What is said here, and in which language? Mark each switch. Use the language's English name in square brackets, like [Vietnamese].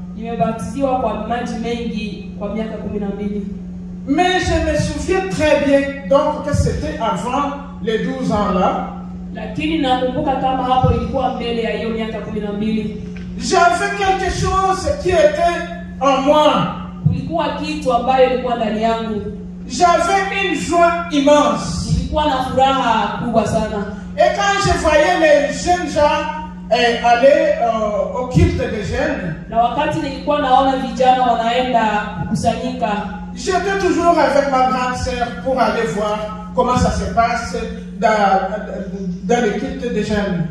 [Swahili] Nimebatiziwa kwa maji mengi kwa miaka 12. [French] Mais je me souviens très bien donc que c'était avant les 12 ans là. [Swahili] Lakini nakumbuka kama hapo ilikuwa mbele ya hiyo miaka 12. [French] J'avais quelque chose qui était en moi. [Swahili] Kulikuwa kitu ambayo ilikuwa ndani yangu. [French] J'avais une joie immense. [Swahili] Nilikuwa na furaha kubwa sana. [French] Et quand je voyais les jeunes gens aller au culte des jeunes, [Swahili] na wakati nilikuwa naona vijana wanaenda kukusanyika, [French] j'étais toujours avec ma grande sœur pour aller voir comment ça se passe dans le culte des jeunes.